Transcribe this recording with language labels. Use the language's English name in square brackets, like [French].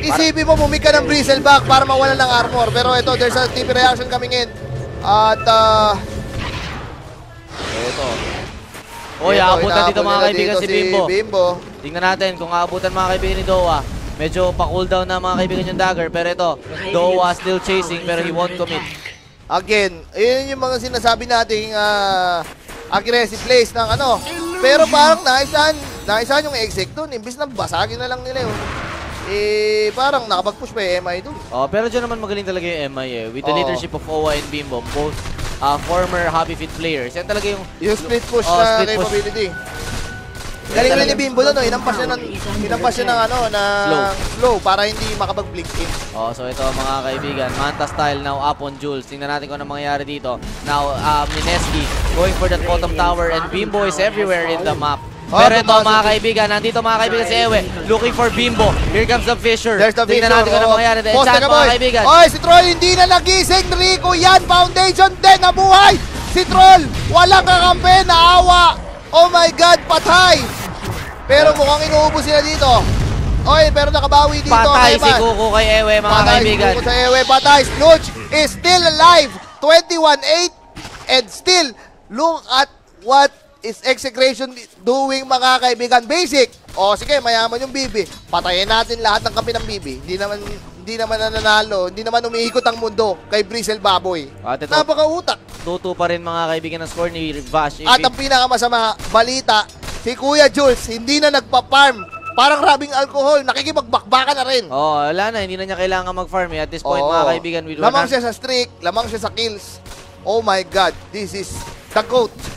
[Filipino] Isipin mo, bumig ka ng Bristleback para mawalan ng armor. [English] Pero ito, there's a TP reaction coming in. [Filipino] At ito. Oy, aabutan dito mga kaibigan si Bimbo. Tingnan natin kung aabutan mga kaibigan ni Dowa. Medyo pa-cooldown na mga kaibigan yung dagger. Pero ito, Dowa [English] still chasing [Filipino] pero [English] he won't commit. [Filipino] Again, yun yung mga sinasabi nating aggressive plays ng Pero parang naisahan yung exec doon. Imbis na basagin na lang nila yun. parang nakapag-push pa yung MI doon. Pero dyan naman magaling talaga yung MI eh. [English] With the leadership of OWA and Bimbo, both former Hobby Fit players. [Filipino] Yan talaga yung split push na capability. Galing na ni Bimbo doon, inampas siya ng slow para hindi makapag-blink in. So ito mga kaibigan, [English] Manta style now up on Jules. [Filipino] Tingnan natin kung ano mangyayari dito. [English] Now, Mineski going for that bottom tower and Bimbo is everywhere in the map. [Filipino] Pero ito mga kaibigan, nandito mga kaibigan si Ewe, looking for Bimbo. [English] Here comes the Fisher. [Filipino] Tingnan natin kung ano mangyayari. Chat mga kaibigan. Si Troll hindi na nagising. Rico yan, Foundation din nabuhay. Si Troll, walang kakampi, naawa. Oh my God, patay. Pero mukhang inuubos sila dito. Pero nakabawi dito. Patay si Kuko kay Ewe mga kaibigan. Patay si Kuko sa Ewe, patay. [English] Snooch is still alive. 21-8 and still look at what is Execration doing mga kaibigan. [Filipino] Basic. Sige, mayaman yung Bibi. Patayin natin lahat ng kampi ng Bibi. Hindi naman nananalo. Hindi naman umiikot ang mundo kay Brisel Baboy. Napaka-utak. 2-2 pa rin mga kaibigan ng score ni Vash. At ang pinakamasama balita, si Kuya Jules hindi na nagpa-farm. Parang rabing alcohol, nakikipagbakbaka na rin. Wala na, hindi na niya kailangan mag-farm [English] at this point [Filipino] mga kaibigan. Lamang siya sa streak, lamang siya sa kills. Oh my God, this is the GOAT.